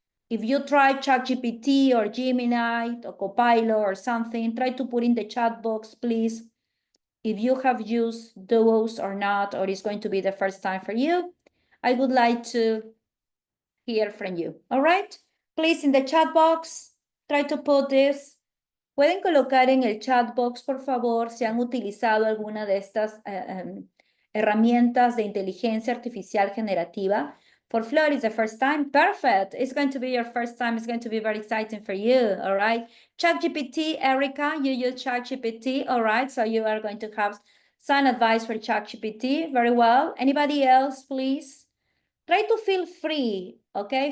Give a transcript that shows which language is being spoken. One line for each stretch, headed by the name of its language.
English: If you try ChatGPT or Gemini or Copilot or something, try to put in the chat box, please, if you have used those or not, or it's going to be the first time for you. I would like to hear from you, all right? Please, in the chat box, try to put this.
Spanish: Pueden colocar en el chat box, por favor, si han utilizado alguna de estas herramientas de inteligencia artificial generativa.
English: For Flor, it's the first time. Perfect. It's going to be your first time. It's going to be very exciting for you. All right. ChatGPT, Erica, you use ChatGPT. All right. So you are going to have some advice for ChatGPT. Very well. Anybody else, please? Try to feel free. Okay.